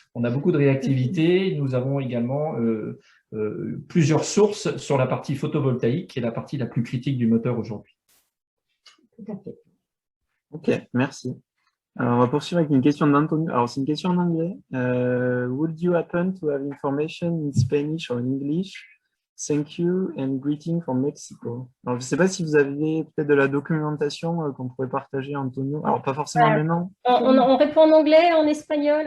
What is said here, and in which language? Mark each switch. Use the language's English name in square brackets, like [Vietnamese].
[French] On a beaucoup de réactivité. Nous avons également plusieurs sources sur la partie photovoltaïque, qui est la partie la plus critique du moteur aujourd'hui. Tout à fait. Ok, merci. Alors, on va poursuivre avec une question d'Antonio. Alors, c'est une question en anglais. [English] Would you happen to have information in Spanish or in English? Thank you and greeting from Mexico. [French] Alors, je ne sais pas si vous aviez peut-être de la documentation qu'on pourrait partager, Antonio. Alors, pas forcément maintenant. On répond en anglais, en espagnol?